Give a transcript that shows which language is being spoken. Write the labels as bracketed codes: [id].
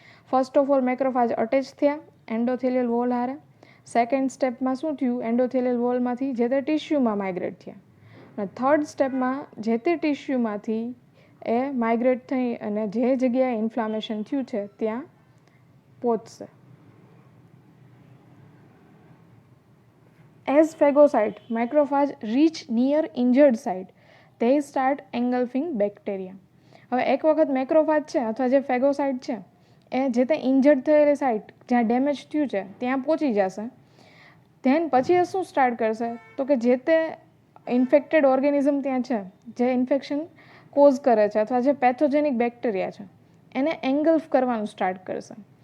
[gu] First of all મેક્રોફાજ attach થયા endothelial wall હારે. Second સ્ટેપમાં શું થયું? એન્ડોથેલિયલ વોલમાંથી જે તે ટિશ્યુમાં માઇગ્રેટ થયા. અને થર્ડ સ્ટેપમાં જે તે ટિશ્યુમાંથી એ માઇગ્રેટ થઈ અને જે જગ્યાએ ઇન્ફ્લામેશન થયું છે ત્યાં પહોંચશે. [en] As phagocyte macrophage reach near injured site, they start engulfing bacteria. [gu] હવે એક વખત મેક્રોફાજ છે અથવા જે ફેગોસાઇટ છે એ જે તે ઇન્જર્ડ થયેલી સાઇટ જ્યાં ડેમેજ થયું છે ત્યાં પહોંચી જશે. ધેન પછી એ શું સ્ટાર્ટ કરશે? તો કે જે તે ઇન્ફેક્ટેડ ઓર્ગેનિઝમ ત્યાં છે, જે ઇન્ફેક્શન કોઝ કરે છે અથવા જે પેથોજેનિક બેક્ટેરિયા છે એને એંગલ્ફ કરવાનું સ્ટાર્ટ કરશે.